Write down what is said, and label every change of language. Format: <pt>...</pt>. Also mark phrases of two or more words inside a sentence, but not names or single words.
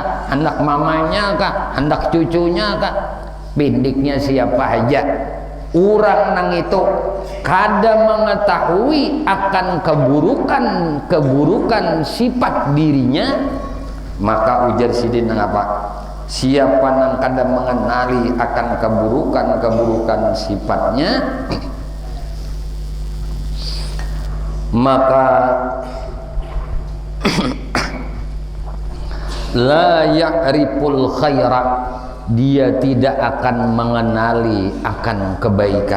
<bjn>Hendak mamanya kah? Hendak cucunya kah? Bindiknya siapa aja, Urang nang itu kada mengetahui akan keburukan sifat dirinya, maka ujar sidin nang apa? Siapa nang kada mengenali akan keburukan sifatnya, maka</bjn> <ar>لا يعرف الخير,</ar> <id>dia tidak akan mengenali akan kebaikan.</id>